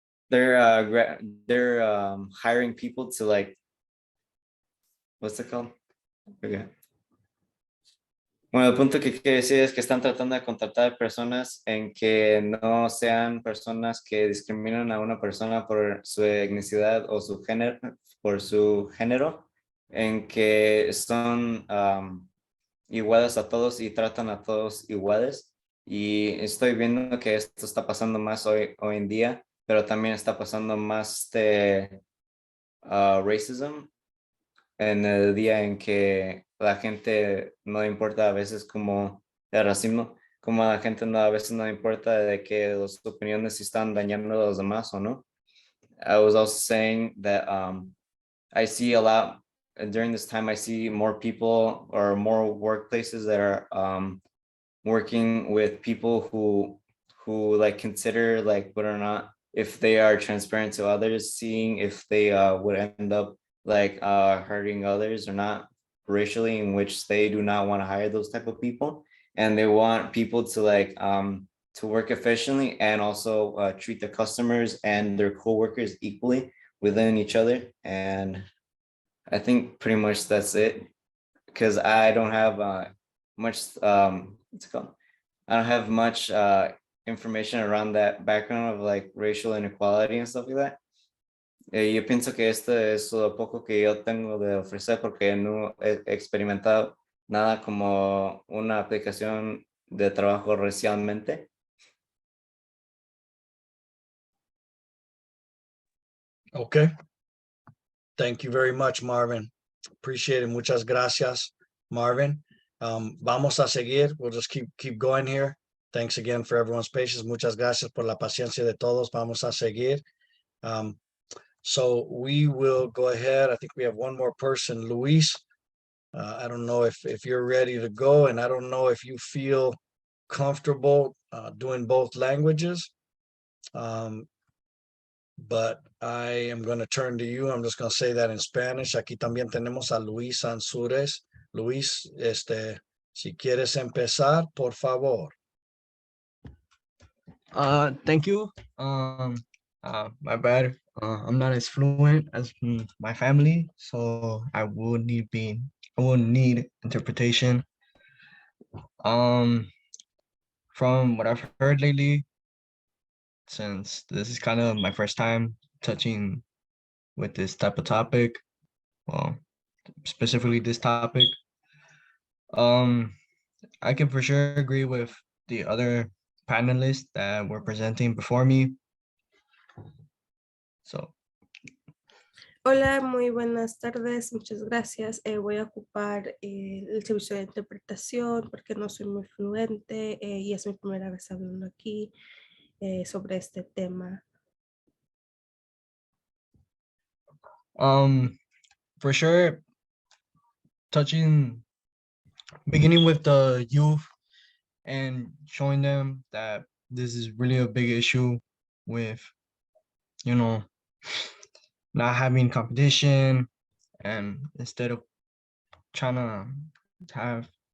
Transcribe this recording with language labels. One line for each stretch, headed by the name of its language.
English: They're hiring people to like, what's it called? Forget.
Spanish: Bueno, el punto que quiere decir es que están tratando de contratar personas en que no sean personas que discriminan a una persona por su etnicidad o su género, por su género, en que son iguales a todos y tratan a todos iguales. Y estoy viendo que esto está pasando más hoy en día, pero también está pasando más de racism en el día en que la gente no le importa a veces como el racismo, como a la gente a veces no le importa de que las opiniones están dañando a los demás o no.
English: I was also saying that I see a lot during this time, I see more people or more workplaces that are working with people who like consider like whether or not if they are transparent to others, seeing if they would end up like hurting others or not racially, in which they do not want to hire those type of people, and they want people to like to work efficiently and also treat the customers and their co-workers equally within each other. And I think pretty much that's it, because I don't have much what's it called? I don't have much information around that background of like racial inequality and stuff like that.
Spanish: Yo pienso que esto es lo poco que yo tengo de ofrecer porque no he experimentado nada como una aplicación de trabajo recientemente.
English: Okay. Thank you very much, Marvin. Appreciate it.
Spanish: Muchas gracias, Marvin. Vamos a seguir.
English: We'll just keep going here. Thanks again for everyone's patience.
Spanish: Muchas gracias por la paciencia de todos. Vamos a seguir.
English: So we will go ahead. I think we have one more person, Luis. I don't know if you're ready to go, and I don't know if you feel comfortable doing both languages. But I am going to turn to you. I'm just going to say that in Spanish.
Spanish: Aquí también tenemos a Luis Anzures. Luis, si quieres empezar, por favor.
English: Thank you. My bad. I'm not as fluent as my family, so I would need interpretation. From what I've heard lately, since this is kind of my first time touching with this type of topic, well, specifically this topic, I can for sure agree with the other panelists that were presenting before me. So.
Spanish: Hola, muy buenas tardes, muchas gracias. Voy a ocupar el servicio de interpretación porque no soy muy fluente y es mi primera vez hablando aquí sobre este tema.
English: For sure, beginning with the youth and showing them that this is really a big issue with, you know, not having competition, and instead of trying to have